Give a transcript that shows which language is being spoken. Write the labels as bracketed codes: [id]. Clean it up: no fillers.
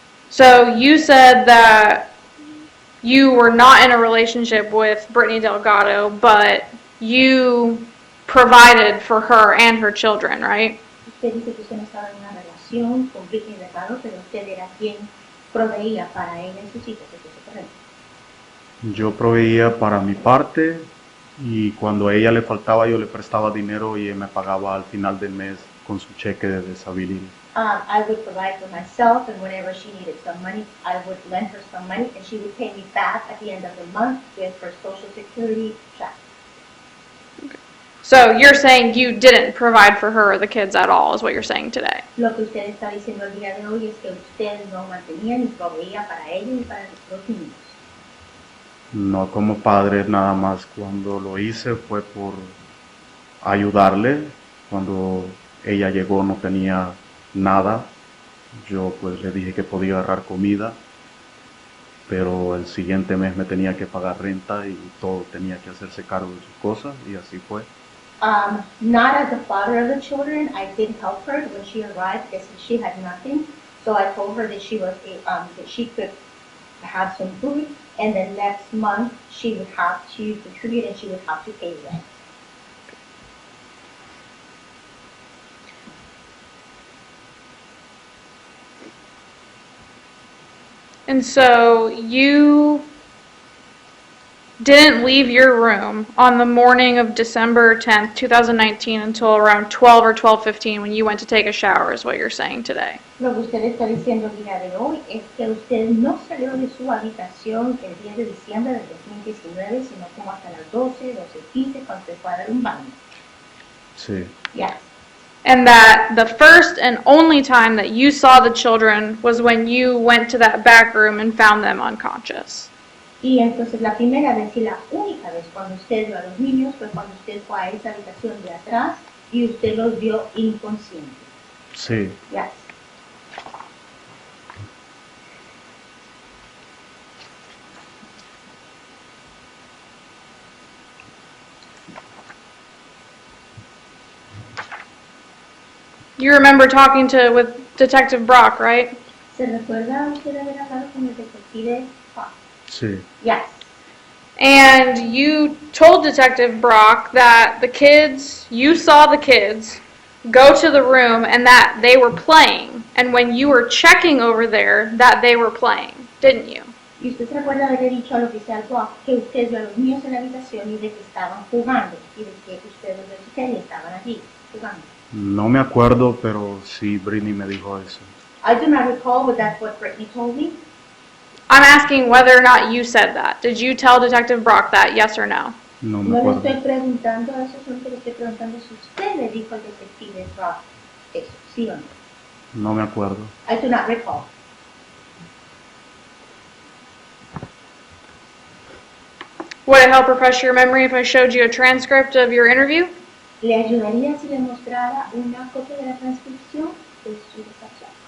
[en] So you said that you were not in a relationship with Brittany Delgado, but you provided for her and her children, right? [es] Usted dice que usted no estaba en una relación con Britney Delgado, pero usted era quien proveía para ella y sus hijos. ¿Es eso correcto? Yo proveía para mi parte y cuando a ella le faltaba yo le prestaba dinero y me pagaba al final del mes con su cheque de disability. [en] I would provide for myself, and whenever she needed some money, I would lend her some money, and she would pay me back at the end of the month with her Social Security check. So you're saying you didn't provide for her or the kids at all, is what you're saying today. [es] Lo que usted está diciendo el día de hoy es que usted no mantenía ni proveía para ella y para los niños. No como padre, nada más cuando lo hice fue por ayudarle. Cuando ella llegó no tenía nada. Yo pues le dije que podía agarrar comida, pero el siguiente mes me tenía que pagar renta y todo tenía que hacerse cargo de sus cosas y así fue. [en] Not as the father of the children, I did help her when she arrived because she had nothing. So I told her that she was that she could have some food, and then next month she would have to contribute and she would have to pay rent. And so you didn't leave your room on the morning of December 10th, 2019 until around 12 or 12:15 when you went to take a shower, is what you're saying today. [es] Lo que usted está diciendo el día de hoy es que usted no salió de su habitación el 10 de diciembre del 2019, sino como hasta las 12, 12:15 cuando se fue a dar un baño. Sí. [en] Yes. And that the first and only time that you saw the children was when you went to that back room and found them unconscious. [es] Y entonces la primera vez y la única vez cuando usted vio a los niños fue cuando usted fue a esa habitación de atrás y usted los vio inconscientes. Sí. [en] Yes. You remember talking with Detective Brock, right? [es] ¿Se recuerda usted haber hablado con el detective? Sí. [en] Yes. And you told Detective Brock that the kids, you saw the kids go to the room and that they were playing. And when you were checking over there, that they were playing, didn't you? [es] Y usted se recuerda haberle dicho al oficial Brock que usted vio a los niños en la habitación y de que estaban jugando y de que usted los verificó y estaban allí jugando. No me acuerdo, pero sí, Britney me dijo eso. [en] I do not recall, but that's what Brittany told me. I'm asking whether or not you said that. Did you tell Detective Brock that, yes or no? [es] No me No le acuerdo. estoy preguntando eso, solo que le estoy preguntando si usted le dijo al detective Brock eso, ¿sí o no? No me acuerdo. [en] I do not recall. Would it help refresh your memory if I showed you a transcript of your interview? [es] ¿Le ayudaría si le mostrara una copia de la transcripción de su despacho?